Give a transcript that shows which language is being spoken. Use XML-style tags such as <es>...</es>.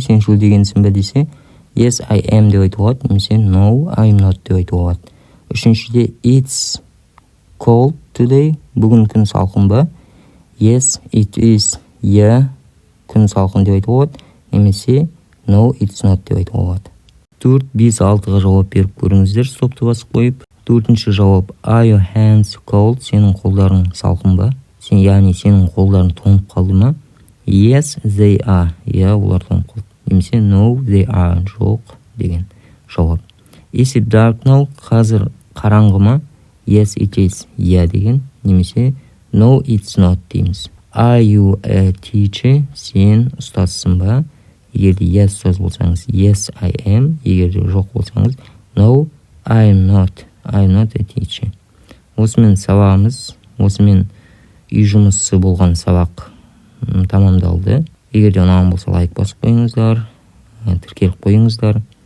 <kk>Сен шөлдегенсің бе десе,</kk> <en>yes, I am</en> <kk>деп айтуға болады. Немесе</kk> <en>no, I'm not</en> <kk>деп айтуға болады. 3-шіде</kk> <en>it's cold today.</en> <kk>Бүгін күн салқын ба?</kk> <en>Yes, it is.</en> <kk>Yeah, күн салқын деп айтуға болады. Немесе</kk> <en>no, it's not</en> <kk>деп айтуға болады. 4, 5, 6-ға жауап беріп көріңіздер, стопты басып қойып. 4-ші жауап</kk> <en>are your hands cold?</en> <kk>Сенің қолдарың салқын ба? Яғни сенің қолдарың тоңып қалды ма?</kk> <en>Yes, they are.</en> <kk>Иә, олар тоңып қалды. Немесе</kk> <en>no, they are.</en> <kk>Жоқ деген жауап.</kk> <en>Is it dark now?</en> <kk>Қазір қараңғы ма?</kk> <en>Yes, it is.</en> <kk>Иә деген. Немесе</kk> <en>no, it's not</en> <kk>дейміз.</kk> <en>Are you a teacher?</en> <kk>Сен ұстазсың ба? Егер де yes ұстаз болсаңыз,</kk> <en>yes, I am.</en> <kk>Егер де жоқ болсаңыз,</kk> <en>no, I'm not. I'm not a teacher.</en> <kk>Осымен сабағымыз, осымен үй жұмысы болған сабақ тамамдалды. Егер де ұнаған болса лайк басып қойыңыздар, тіркеліп қойыңыздар.</kk>